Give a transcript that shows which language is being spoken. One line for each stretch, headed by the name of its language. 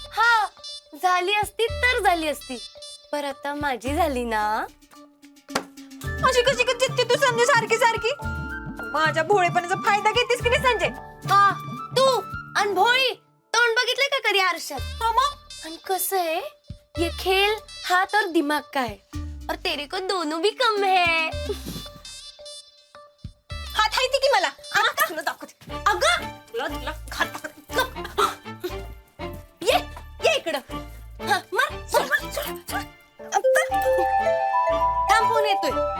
Marathi: हा, झाली असती तर झाली असती, पर आता माझी झाली ना. अशी कशी जितती तू संजय सारखी सारखी? माझ्या भोळेपणाचा फायदा घेतेस की नाही संजय? हा, तू आणि भोळी तोंड बघितलंय का कधी आरशात? हा मग आणि कसं आहे,
Hindi: ये खेल हाथ और दिमाग का है और तेरे को दोनों भी कम है.
Marathi: हात हायती की मला आता तुला दाखवते. अगं तुला तुला हात दाखवते. ये इकडं. हा मार सोड, सोड, सोड, सोड. आता. थांब फोन येतोय.